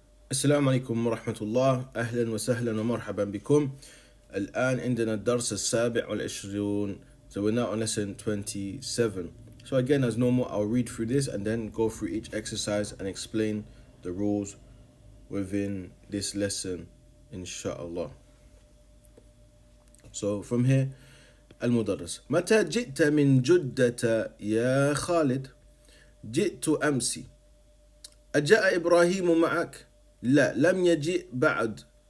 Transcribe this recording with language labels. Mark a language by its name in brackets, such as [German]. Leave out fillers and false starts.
[Arabic] السلام عليكم ورحمة الله. أهلا وسهلا ومرحبا بكم. الآن عندنا الدرس السابع والعشرون. [English] So we're now on lesson 27. So again, as normal, I'll read through this and then go through each exercise and explain the rules within this lesson, inshallah. [Arabic] So from here, المدرس: متى جئت من جدة يا خالد؟ جئت أمس. أجاء إبراهيم معك؟ لا، لم يجيء بعد.